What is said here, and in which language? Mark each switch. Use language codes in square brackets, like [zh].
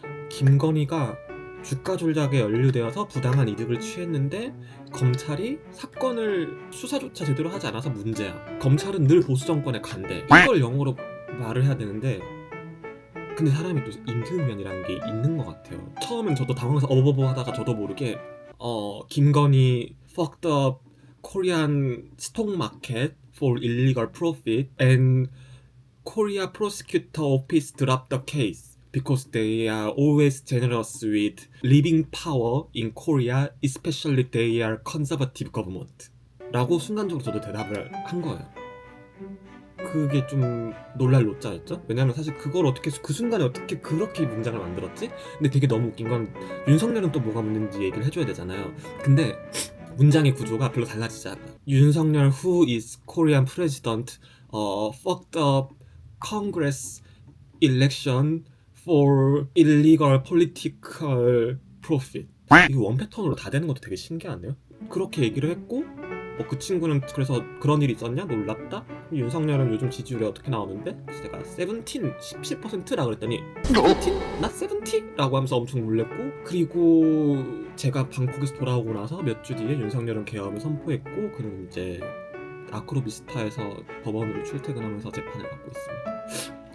[ko] 김건희가 주가 조작에 연루되어서 부당한 이득을 취했는데 검찰이 사건을 수사조차 제대로 하지 않아서 문제야. 검찰은 늘 보수 정권에 간대. 이걸 영어로 말을 해야 되는데, 근데 사람이 또 임기응변이라는 게 있는 것 같아요. 처음엔 저도 당황해서 어버버 하다가 저도 모르게 [en] 김건희 fucked up Korean stock market for illegal profit and Korea prosecutor office dropped the case because they are always generous with living power in Korea, especially they are conservative government. [ko] 라고 순간적으로 저도 대답을 한 거예요. 그게 좀 놀랄 노자였죠. 왜냐면 사실 그걸 어떻게 그 순간에 어떻게 그렇게 문장을 만들었지? 근데 되게 너무 웃긴 건 윤석열은 또 뭐가 문제인지 얘기를 해줘야 되잖아요. 근데 문장의 구조가 별로 달라지지 않아. [en] 윤석열 who is Korean president fucked up Congress election for illegal political profit. [ko] 이거 원 패턴으로 다 되는 것도 되게 신기하네요. 그렇게 얘기를 했고, 그 친구는 그래서 그런 일이 있었냐? 놀랍다? 윤석열은 요즘 지지율이 어떻게 나오는데? 그래서 제가 17라 그랬더니 17? 나 70? 라고 하면서 엄청 놀랬고, 그리고 제가 방콕에서 돌아오고 나서 몇 주 뒤에 윤석열은 계엄을 선포했고, 그는 이제 아크로비스타에서 법원으로 출퇴근하면서 재판을 받고 있습니다.